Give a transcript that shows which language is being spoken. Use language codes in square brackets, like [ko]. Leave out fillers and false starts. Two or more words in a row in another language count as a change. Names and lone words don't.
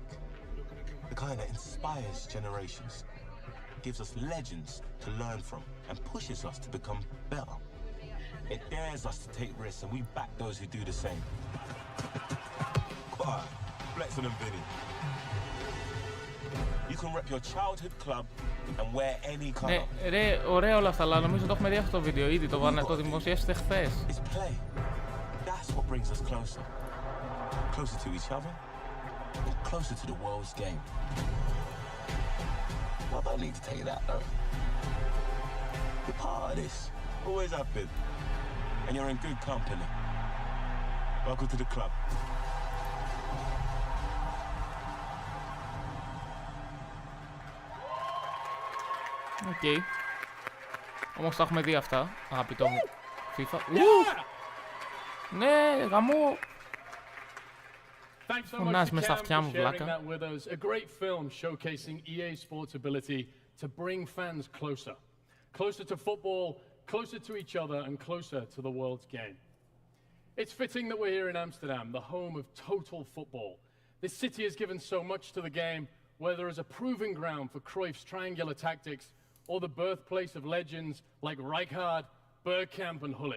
[en] The kind that inspires generations, gives us legends to learn from, and pushes us to become better. It dares us to take risks, and we back those who do the same. Quiet, Flexon and Vinny. You can rep your childhood club and wear any colour. [el] Ναι, ρε, ωραία όλα αυτά, αλλά νομίζω το έχουμε δει αυτό το βίντεο ήδη, το δημοσιεύσετε χθες. [en] It's play. That's what brings us closer. Closer to each other, and closer to the world's game. I don't need to tell you that, though. You're part of this. Always have been. And you're in good company. Welcome to the club. [el] Οκ. Όμως τα έχουμε δει αυτά, αγαπητό μου FIFA. Ναι, γαμό. [en] Thanks so much [el] Φωνάζει [en] to [el] μες στα [en] Cam [el] αυτιά [en] for [el] μου, [en] sharing [el] βλάκα. [en] that with us. A great film showcasing EA Sports' ability to bring fans closer. Closer to football, closer to each other, and closer to the world's game. It's fitting that we're here in Amsterdam, the home of total football. This city has given so much to the game, whether as a proving ground for Cruyff's triangular tactics or the birthplace of legends like Rijkaard, Bergkamp, and Gullit.